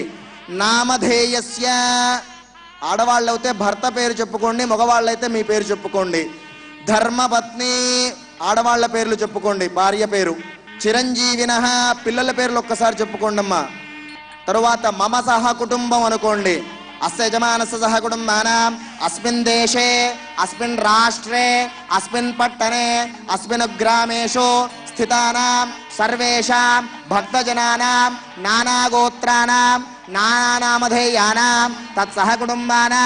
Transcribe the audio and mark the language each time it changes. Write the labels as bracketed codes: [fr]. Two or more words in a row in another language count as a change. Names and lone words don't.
[te] నామధేయస్య, ఆడవాళ్ళైతే భర్త పేరు చెప్పుకోండి, మగవాళ్ళైతే మీ పేరు చెప్పుకోండి। ధర్మపత్ని, ఆడవాళ్ళ పేర్లు చెప్పుకోండి, భార్య పేరు। చిరంజీవినః, పిల్లల పేర్లు ఒక్కసారి చెప్పుకోండి అమ్మా। తరువాత [sa] मम सह कुटुम्बम् [te] అనుకోండి। [sa] अस्य यजमानस्य सह कुटुम्बानाम् अस्मिन् देशे अस्मिन् राष्ट्रे अस्मिन् पट्टने अस्मिन् ग्रामेषु स्थितानां सर्वेषां भक्तजनानां नानागोत्राणां नानानामधेयानां तत्सह कुटुम्बानां